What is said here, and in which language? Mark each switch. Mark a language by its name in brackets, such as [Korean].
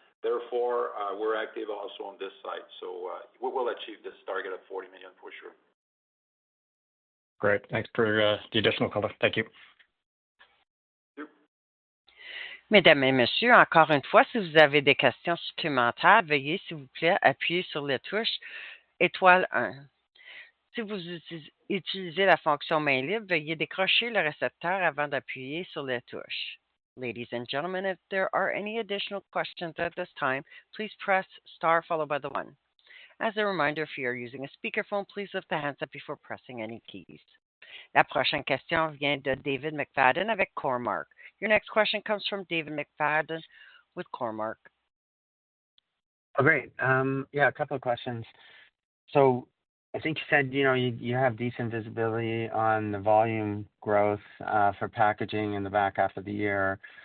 [English] Therefore, we're active also on this side. So we will achieve this target of 40 million for sure. Great. Thanks for the additional color. Thank you. [French] Mesdames et messieurs, encore une fois, si vous avez des questions supplémentaires, veuillez, s'il vous plaît, appuyer sur la touche étoile 1. Si vous utilisez la fonction main libre, veuillez décrocher le récepteur avant d'appuyer sur la touche. [English] Ladies and gentlemen, if there are any additional questions at this time, please press star followed by the 1. As a reminder, if you are using a speakerphone, please lift the handset before pressing any keys. [French] La prochaine question vient de David McFadden avec Cormark. [English] Your next question comes from David McFadden with Cormark. Oh, great. A couple of questions. So I think you said, you have decent visibility on the volume growth for packaging in the back half of the year.